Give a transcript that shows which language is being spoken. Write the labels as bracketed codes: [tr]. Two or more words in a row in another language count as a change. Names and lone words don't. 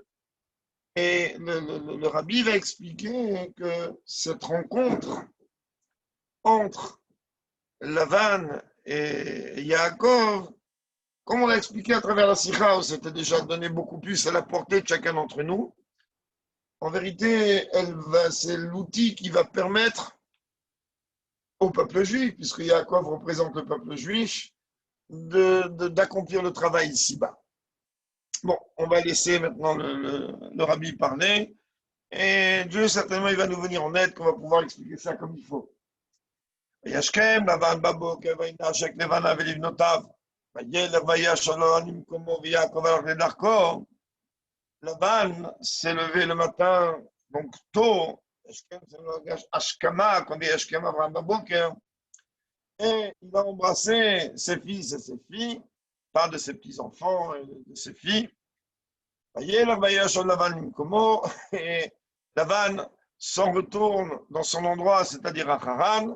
[fr] Et le Rabbi va expliquer que cette rencontre entre Lavan et Yaakov, comme on l'a expliqué à travers la Sikha, où c'était déjà donné beaucoup plus à la portée de chacun d'entre nous, en vérité, c'est l'outil qui va permettre au peuple juif, puisque Yaakov représente le peuple juif, d'accomplir le travail ici-bas. Bon, on va laisser maintenant le Rabbi parler, et Dieu, certainement, il va nous venir en aide, qu'on va pouvoir expliquer ça comme il faut. [he] וישכם לבן בבוקר וינשק לבנה ולבנותיו וילך וישב לו ממקומו ויעקב הלך לדרכו. [fr] Lavan s'est levé le matin, donc tôt, c'est le langage Ashkama, qu'on dit [he] השכמה אברהם בבוקר, [fr] et il a embrassé ses fils et ses filles, pas de ses petits-enfants et de ses filles. Et Lavan s'en retourne dans son endroit, c'est-à-dire à Haran.